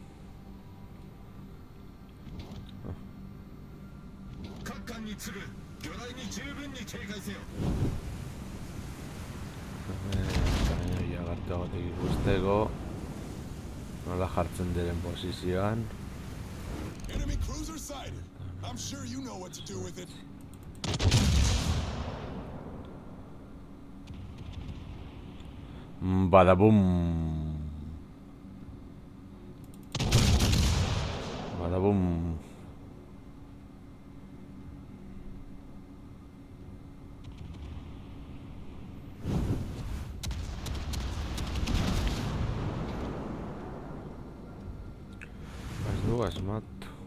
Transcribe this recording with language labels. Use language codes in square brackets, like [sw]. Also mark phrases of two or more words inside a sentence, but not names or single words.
[ja] 各艦に次ぐ魚雷に十分に警戒せよ [eu] Baina garteagotik ikusteko. Nola jartzen diren posizioan. [en] Enemy cruiser sighted. I'm sure you know what to do with it. Badabum. Badabum. [eu] Ez du asmatu.